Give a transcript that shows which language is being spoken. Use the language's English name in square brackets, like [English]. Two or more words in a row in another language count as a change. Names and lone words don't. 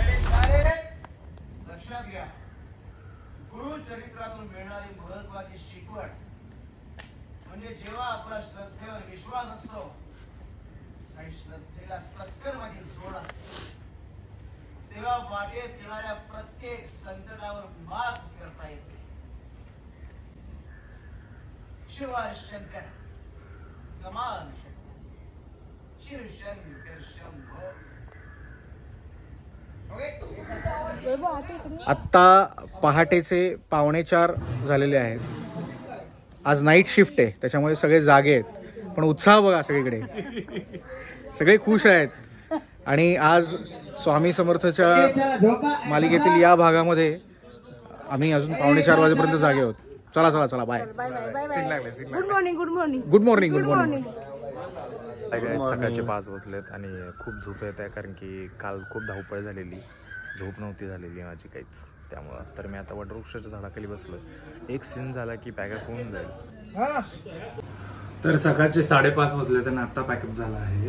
[Marathi] लक्षात घ्या, गुरुचरित्रातून मिळणारी महत्वाची शिकवण म्हणजे जेव्हा आपला श्रद्धेवर विश्वास असतो आणि श्रद्धेला सत्तर माझी जोड असते, तेव्हा वाटेत येणाऱ्या प्रत्येक संकटावर मात करता येते. शिवाय शंकर कमाल शंकर शिव शंकर शंभो. आत्ता पहाटेचे 4:15 झालेले आहेत. आज [English] night shift [Marathi] आहे त्याच्यामुळे सगळे जागे आहेत, पण उत्साह बघा सगळीकडे, सगळे खुश आहेत. आणि आज स्वामी समर्थच्या मालिकेतील या भागामध्ये आम्ही अजून 4:15 वाजेपर्यंत जागे आहोत. चला चला चला, बाय. [English] Good morning. Good morning. Good morning. Good morning. [Marathi] सकाळचे 5 वाजलेत आणि खूप झोप येत आहे, कारण की काल खूप धावपळ झालेली, झोप नव्हती झालेली माझी काहीच. त्यामुळं तर मी आता वटवृक्षाच्या झाडाखाली बसलोय. एक सीन झाला की पॅकअप होऊन जाईल. तर सकाळचे 5:30 वाजलेत आणि आता पॅकअप झाला आहे.